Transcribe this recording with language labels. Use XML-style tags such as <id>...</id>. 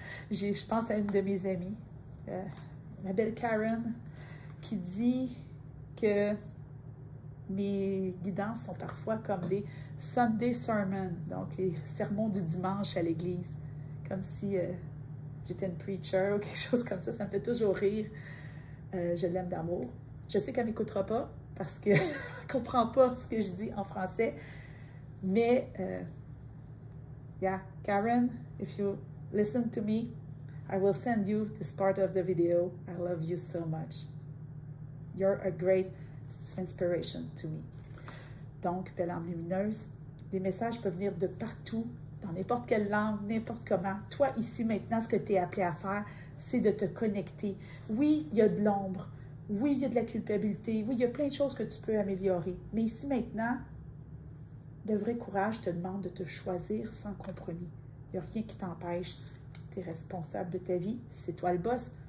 <fr>Je pense à une de mes amies, la belle Karen, qui dit que mes guidances sont parfois comme des Sunday sermons, donc les sermons du dimanche à l'église, comme si j'étais une preacher ou quelque chose comme ça. Ça me fait toujours rire. Je l'aime d'amour. Je sais qu'elle ne m'écoutera pas parce qu'elle ne comprend pas ce que je dis en français, mais</fr> <en>yeah, Karen, if you listen to me, I will send you this part of the video. I love you so much. You're a great inspiration to me.</en> <fr>Donc, belle âme lumineuse, les messages peuvent venir de partout, dans n'importe quelle langue, n'importe comment. Toi, ici, maintenant, ce que tu es appelé à faire, c'est de te connecter. Oui, il y a de l'ombre. Oui, il y a de la culpabilité. Oui, il y a plein de choses que tu peux améliorer. Mais ici, maintenant, le vrai courage te demande de te choisir sans compromis. Il n'y a rien qui t'empêche. Tu es responsable de ta vie. C'est toi le boss.</fr>